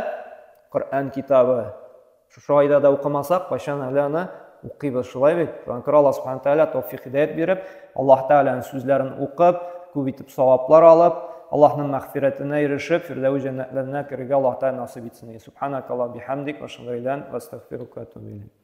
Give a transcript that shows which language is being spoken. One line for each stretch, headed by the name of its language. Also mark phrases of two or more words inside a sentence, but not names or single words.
Tatar: Коръән китабы. Шушы айда да укымасак, кайчан әле аны укыйбыз, шулай бит. Шуңа күрә Аллаһ
Arabic: سبحانه وتعالى
Tatar: тәүфик хидayat биреп, Аллаһ Тәгаләнең сүзләрен укып, күп итеп саваплар алып, Аллаһның мәгъфиратына ирешеп, фирдәүс җәннәтләренә керергә Аллаһ Тәгалә насыйп итсен.
Arabic: سبحانك الله بحمدك وشكرا وأستغفرك وأتوب إليك.